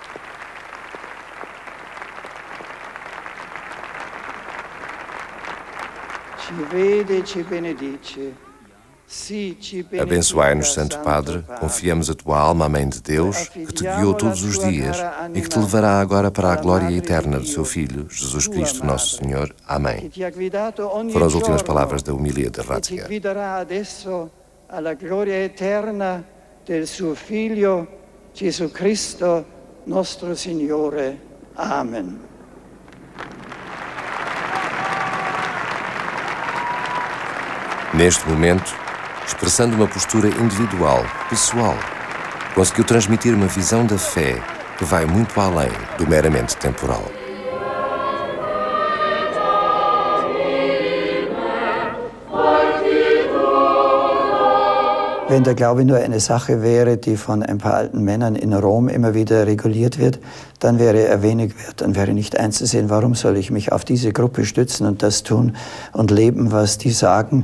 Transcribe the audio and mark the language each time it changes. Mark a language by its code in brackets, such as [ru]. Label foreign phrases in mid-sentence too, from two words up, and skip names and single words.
[pt] Abençoai-nos, Santo Padre, confiamos a tua alma à Mãe de Deus, que te guiou todos os dias e que te levará agora para a glória eterna do seu Filho, Jesus Cristo, nosso Senhor. Amém. Foram as últimas palavras da homilia de Ratzinger. [it] Alla gloria eterna del suo Figlio, Gesù Cristo, nostro Signore. Amen. [pt] Neste momento, expressando uma postura individual, pessoal, conseguiu transmitir uma visão da fé que vai muito além do meramente temporal. [de] Wenn der Glaube nur eine Sache wäre, die von ein paar alten Männern in Rom immer wieder reguliert wird, dann wäre er wenig wert, dann wäre nicht einzusehen, warum soll ich mich auf diese Gruppe stützen und das tun und leben, was die sagen.